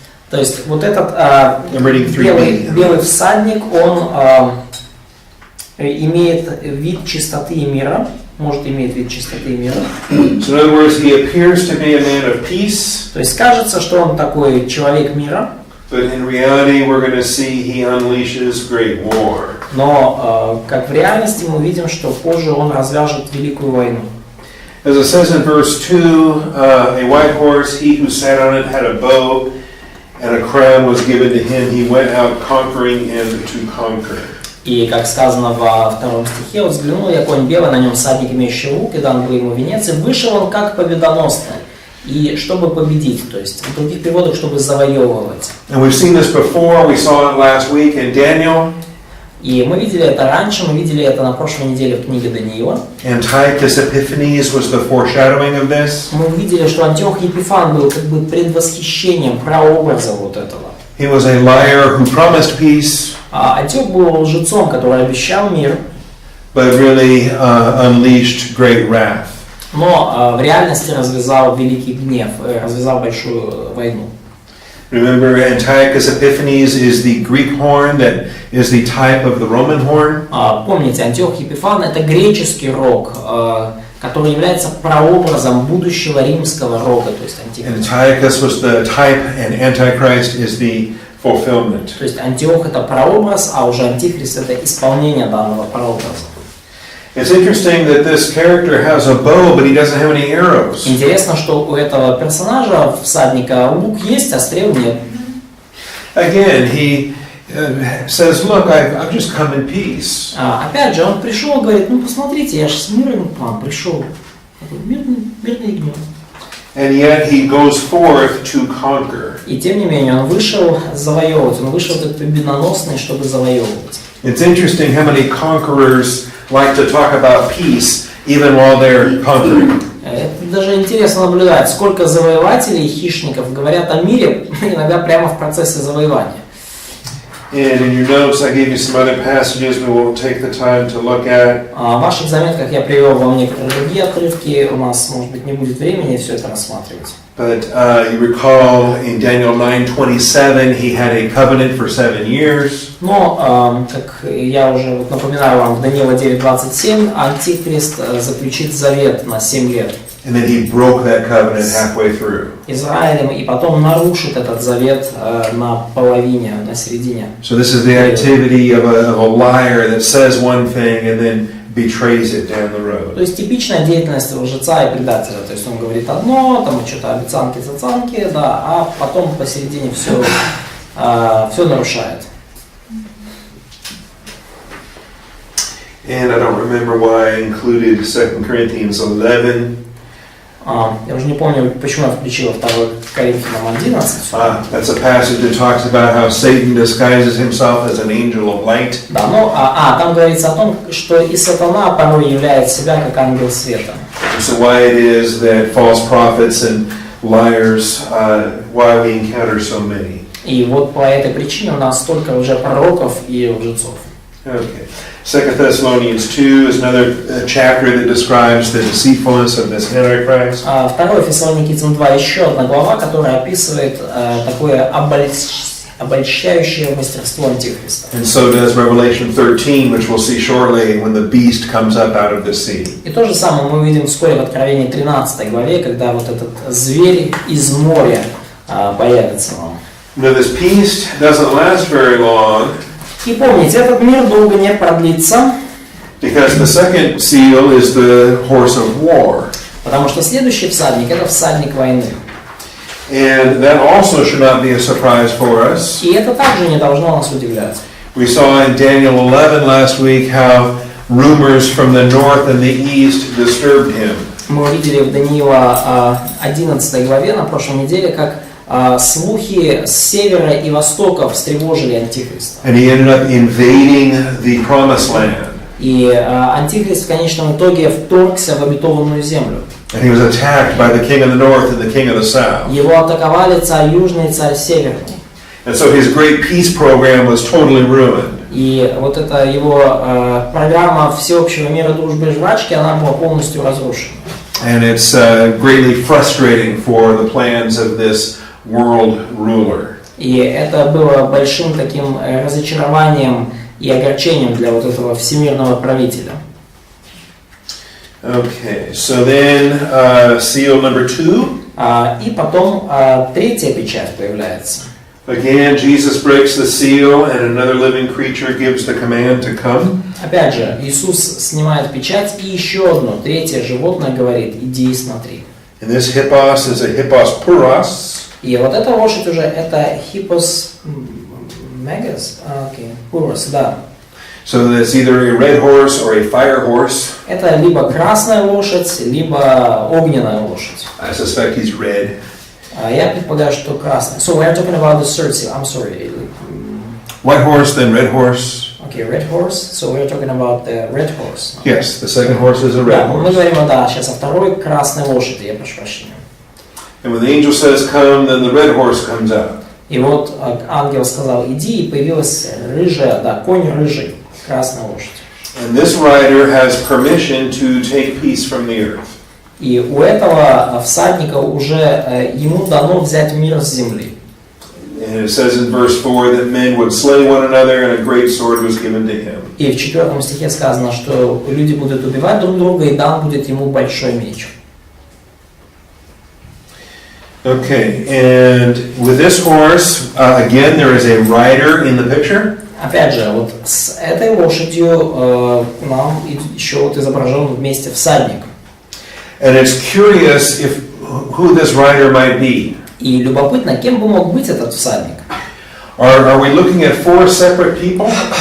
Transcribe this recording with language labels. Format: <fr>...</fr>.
<ru>То есть вот этот белый всадник, он имеет вид чистоты и мира, может иметь вид чистоты и мира.</ru> <en>So in other words, he appears to be a man of peace.</en> <ru>То есть кажется, что он такой человек мира.</ru> <en>But in reality, we're going to see he unleashes great war.</en> <ru>Но как в реальности мы видим, что позже он развяжет великую войну.</ru> <en>As it says in verse 2, a white horse, he who sat on it had a bow, and a crown was given to him. He went out conquering and to conquer.</en> <ru>И как сказано во 2 стихе: «Вот взглянул я, конь белый, на нем всадник, имеющий лук, и дан был ему венец, и вышел он как победоносный, И чтобы победить, то есть в других переводах, чтобы завоевывать.</ru> <en>And we've seen this before. We saw it last week in Daniel.</en> <ru>И мы видели это раньше, мы видели это на прошлой неделе в книге Даниила.</ru> <en>Antiochus Epiphanes was the foreshadowing of this.</en> <ru>Мы видели, что Антиох Епифан был как бы предвосхищением, прообразом вот этого.</ru> <en>He was a liar who promised peace,</en> <ru>Антиох был лжецом, который обещал мир,</ru> <en>but really unleashed great wrath.</en> <ru>но в реальности развязал великий гнев, развязал большую войну.</ru> <en>Remember, Antiochus Epiphanes is the Greek horn that is the type of the Roman horn.</en> <ru>Помните, Антиох Епифан — это греческий рог, который является прообразом будущего римского рога, то есть антихриста.</ru> <en>Antiochus was the type, and Antichrist is the fulfillment.</en> <ru>То есть Антиох — это прообраз, а уже антихрист — это исполнение данного прообраза.</ru> <en>It's interesting that this character has a bow, but he doesn't have any arrows.</en> <ru>Интересно, что у этого персонажа, всадника, лук есть, а стрел нет.</ru> <en>Again, he says, "Look, I've just come in peace."</en> <ru>Опять же, он пришел, говорит, ну посмотрите, я же с миром к вам пришел. Мирный гнев.</ru> <en>And yet he goes forth to conquer.</en> <ru>И тем не менее, он вышел завоевывать, он вышел как победоносный, чтобы завоевывать.</ru> <en>It's interesting how many conquerors like to talk about peace even while they're conquering.</en> <ru>Это даже интересно наблюдать, сколько завоевателей и хищников говорят о мире, иногда прямо в процессе завоевания.</ru> <en>And in your notes, I gave you some other passages we won't take the time to look at.</en> <ru>В ваших заметках я привел вам некоторые другие отрывки, у нас, может быть, не будет времени все это рассматривать.</ru> <en>But you recall in Daniel 9:27, he had a covenant for 7 years.</en> <ru>Но, как я уже напоминаю вам, в Даниила 9:27 Антихрист заключит завет на 7 лет.</ru> <en>And then he broke that covenant halfway through.</en> <ru>Израилем, и потом нарушит этот завет на половине, на середине.</ru> <en>So this is the activity of a liar that says one thing and then betrays it down the road.</en> <ru>То есть типичная деятельность лжеца и предателя. То есть он говорит одно, там что-то обещанки, да, а потом посередине все нарушает.</ru> <en>And I don't remember why I included 2 Corinthians 11.</en> <ru>Я уже не помню, почему я включила 2 Коринфянам 11.</ru> <en>That's a passage that talks about how Satan disguises himself as an angel of light.</en> <ru>Да, ну, там говорится о том, что и сатана порой являет себя как ангел света.</ru> <en>So why it is that false prophets and liars, why we encounter so many.</en> <ru>И вот по этой причине у нас столько уже пророков и лжецов.</ru> <en>Okay. 2 Thessalonians 2 is another chapter that describes the deceitfulness of this Antichrist.</en> <ru>2 Фессалоникийцам 2 еще одна глава, которая описывает такое обольщающее мастерство Антихриста.</ru> <en>And so does Revelation 13, which we'll see shortly when the beast comes up out of the sea.</en> <ru>И то же самое мы увидим вскоре в Откровении 13 главе, когда вот этот зверь из моря появится вам.</ru> <en>Now this peace doesn't last very long.</en> <ru>И помните, этот мир долго не продлится.</ru> <en>Because the second seal is the horse of war.</en> <ru>Потому что следующий всадник — это всадник войны.</ru> <en>And that also should not be a surprise for us.</en> <ru>И это также не должно нас удивлять.</ru> <en>We saw in Daniel 11 last week how rumors from the north and the east disturbed him.</en> <ru>Мы увидели в Даниила 11 главе на прошлой неделе, как слухи с севера и востока встревожили Антихриста.</ru> <en>And he ended up invading the promised land.</en> <ru>И Антихрист в конечном итоге вторгся в обетованную землю.</ru> <en>And he was attacked by the king of the north and the king of the south.</en> <ru>Его атаковали царь южный и царь северный.</ru> <en>And so his great peace program was totally ruined.</en> <ru>И вот эта его программа всеобщего мира, дружбы и жвачки, она была полностью разрушена.</ru> <en>And it's greatly frustrating for the plans of this world ruler.</en> <ru>И это было большим таким разочарованием и огорчением для вот этого всемирного правителя.</ru> <en>Okay, so then seal number 2.</en> <ru>И потом третья печать появляется.</ru> <en>Again, Jesus breaks the seal, and another living creature gives the command to come.</en> <ru>Опять же, Иисус снимает печать, и еще одно, третье животное говорит: иди и смотри.</ru> <en>And this hippos is a</en> <el>hippos puros.</el> <ru>И вот эта лошадь уже это</ru> <el>hippos megas, puros,</el> <ru>да.</ru> <en>So that's either a red horse or a fire horse.</en> <ru>Это либо красная лошадь, либо огненная лошадь.</ru> <en>I suspect he's red.</en> <ru>Я предполагаю, что красная.</ru> <en>So we are talking about the third seal. I'm sorry. White horse, then red horse. Okay, red horse. So we are talking about the red horse. Yes, the second horse is a red</en> <ru>Да, мы</ru> <en>horse.</en> <ru>говорим, да, сейчас о второй красной лошади, я прошу прощения.</ru> <en>And when the angel says come, then the red horse comes out.</en> <ru>И вот ангел сказал, иди, и появилась рыжая, да, конь рыжий, красная лошадь.</ru> <en>And this rider has permission to take peace from the earth.</en> <ru>И у этого всадника уже ему дано взять мир с земли.</ru> <en>And it says in verse 4 that men would slay one another and a great sword was given to him.</en> <ru>И в 4 стихе сказано, что люди будут убивать друг друга, и дан будет ему большой меч.</ru> <en>Okay, and with this horse, again, there is a rider in the picture.</en> <ru>Опять же, вот с этой лошадью нам еще вот изображен вместе всадник.</ru> <en>And it's curious who this rider might be.</en> <ru>И любопытно, кем бы мог быть этот всадник?</ru> <en>Are we looking at 4 separate people?</en>